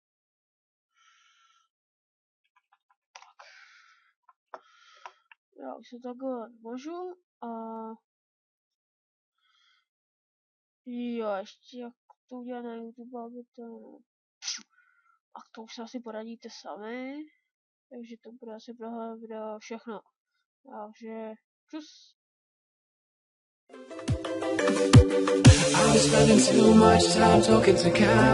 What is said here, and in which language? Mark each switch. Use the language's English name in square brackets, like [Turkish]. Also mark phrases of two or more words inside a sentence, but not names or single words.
[Czech] Já už se takhle můžu a jo, ještě jak to udělat na YouTube, aby to a to už se asi poradíte sami, takže to bude asi pro video všechno. Takže čus. [English] I'm spending too much time talking to Cam.